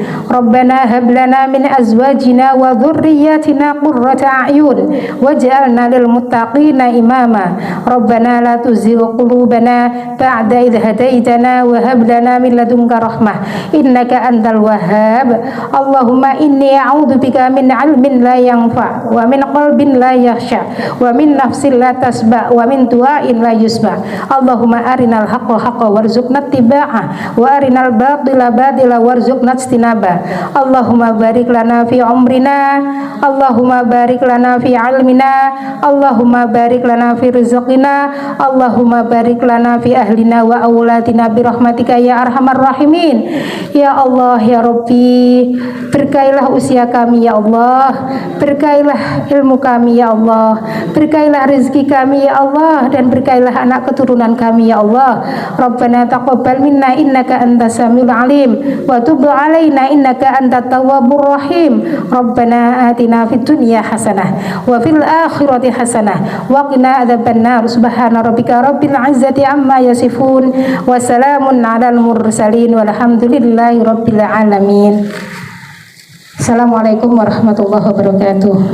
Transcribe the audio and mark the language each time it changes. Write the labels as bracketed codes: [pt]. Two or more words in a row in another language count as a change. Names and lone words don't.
[ar] ربنا هب لنا من أزواجنا و ذرياتنا قرة أعين واجعلنا للمتقين إماما. ربنا لا تزغ قلوبنا بعد إذ هديتنا و هب لنا من لدنك رحمة إنك أنت الوهاب. اللهم إني أعوذ بك من علم لا ينفع و من قلب لا يخشع و من نفس لا تشبع و من دعاء لا يسمع. اللهم أرنا الحق حقا وارزقنا اتباعه و أرنا الباطل باطلا وارزقنا اجتنابه. اللهم بارك لنا في عمرنا اللهم بارك لنا في علمنا اللهم بارك لنا في رزقنا اللهم بارك لنا في أهلنا و أولادنا برحمتك يا أرحم الراحمين. يا الله يا ربي, [id] berkailah usia kami [ar] يا الله, [id] berkailah ilmu kami [ar] يا الله, [id] berkailah rezeki kami [ar] يا الله, [id] dan berkailah anak keturunan kami [ar] يا الله. ربنا تقبل منا إنك أنت السميع العليم و تب علينا إنك أنت التواب الرحيم. ربنا آتنا في الدنيا حسنة و في الآخرة حسنة و قنا عذاب النار. سبحان ربك رب العزة عما يصفون و سلام على المرسلين والحمد لله رب العالمين. السلام عليكم ورحمة الله وبركاته.